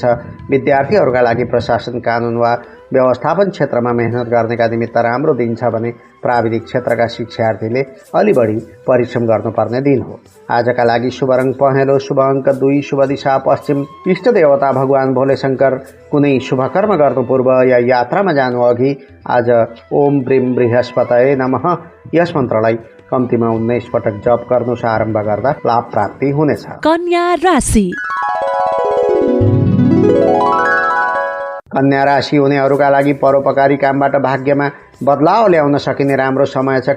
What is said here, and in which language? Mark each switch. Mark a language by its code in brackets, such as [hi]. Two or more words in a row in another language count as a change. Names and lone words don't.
[ne] विद्यार्थीहरूका लागि प्रशासन, कानुन वा व्यवस्थापन क्षेत्रमा मेहनत गर्नेका निमित्त राम्रो दिन छ भने प्राविधिक क्षेत्रका शिक्षार्थीले अलि बढी परिश्रम गर्नुपर्ने दिन हो। आजका लागि शुभ रङ पहेँलो, शुभ अङ्क 2, शुभ दिशा पश्चिम। इष्ट देवता भगवान भोले शङ्कर। कुनै शुभ कर्म गर्नु पूर्व या यात्रामा जानु अघि आज [sa] ओम ब्रीम बृहस्पतये नमः [ne] यस मन्त्रलाई कम्तीमा 19 पटक जप गर्नुस्। आरम्भ गर्दा लाभ प्राप्ति हुनेछ। कन्या राशि। कन्या राशि हुनेहरूका लागि परोपकारी कामबाट भाग्यमा बदलाव ल्याउन सकिने राम्रो समय छ।